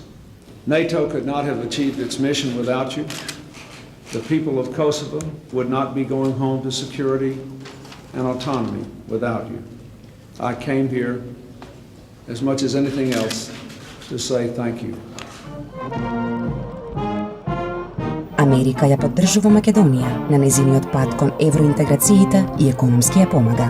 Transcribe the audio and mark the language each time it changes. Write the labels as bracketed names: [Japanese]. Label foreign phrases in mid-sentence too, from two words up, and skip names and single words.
[English] NATO could not have achieved its mission without you. The people of Kosovo would not be going home to security and autonomy without you. I came here, as much as anything else, to say thank you. [Macedonian] Америка ја поддржува Македонија на незиниот пат кон евроинтеграциите и економски ја помага.